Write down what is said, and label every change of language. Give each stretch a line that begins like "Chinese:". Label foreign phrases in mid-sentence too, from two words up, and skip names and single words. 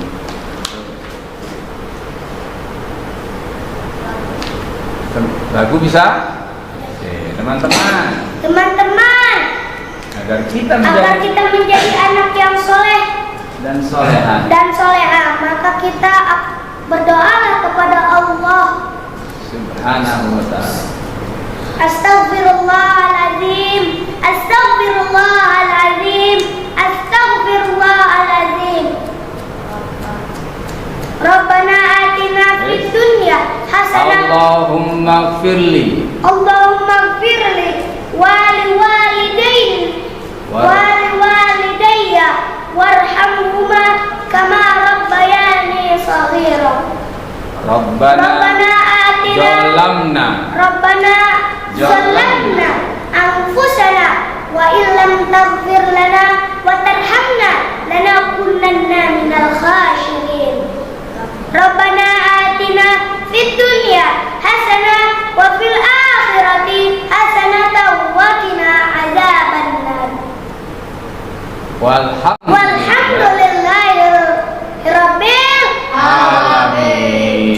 Indonesian: Lagu bisa? Oke, teman-teman. Agar kita menjadi anak yang soleh dan solehah, maka kita berdoalah kepada Allah
Arabic: سبحانه وتعالى. أستغفر الله العظيم، أستغفر الله العظيم، أستغفر الله العظيم. ربنا آتنا في الدنيا حسنة. اللهم اغفر لي ولوالدي وارحمهما كما ربياني صغيرا. ربنا آتنا ظلمنا أنفسنا وإن لم تغفر لنا وترحمنا لنكونن من الخاسرين. ربنا آتنا في الدنيا حسنة وفي الآخرة حسنة وقنا عذاب النار. والحمد لله رب العالمين.